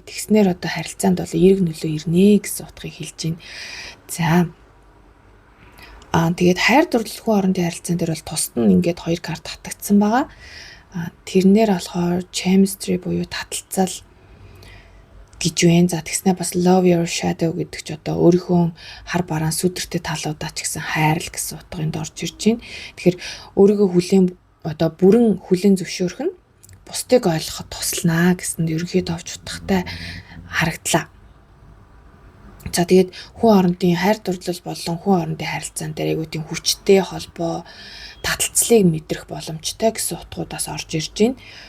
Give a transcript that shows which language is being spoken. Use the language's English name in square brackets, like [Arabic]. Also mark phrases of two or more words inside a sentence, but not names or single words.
[Mongolian] Тэгснээр одоо харилцаанд бол эерэг нөлөө ирнэ гэсэн утгыг хэлж байна. За. Тэгээд хайр дурлал хүн хоорондын харилцаан дээр бол тусад нь ингээд 2 карт татагдсан байгаа. Тэрнэр болохоор chemistry буюу таталцал гэж байна. За тэгснэ бас [English] love your shadow [Mongolian] гэдэг ч одоо өөрийнхөө хар бараан сүдэртэй талуудаа ч гэсэн хайрл гэсэн утганд орж ирж байна. Тэгэхээр өөрийгөө одоо бүрэн хүлээн зөвшөөрөх нь бусдыг ойлгоход туслана гэсэнд ерөнхийдөө авч утгатай харагдлаа. За тэгээд хүн хоорондын хайр дурлал болон хүн хоорондын харилцаан дээр айгүй тийм хүчтэй холбоо, таталцлыг мэдрэх боломжтой гэсэн утгуудаас орж ирж байна.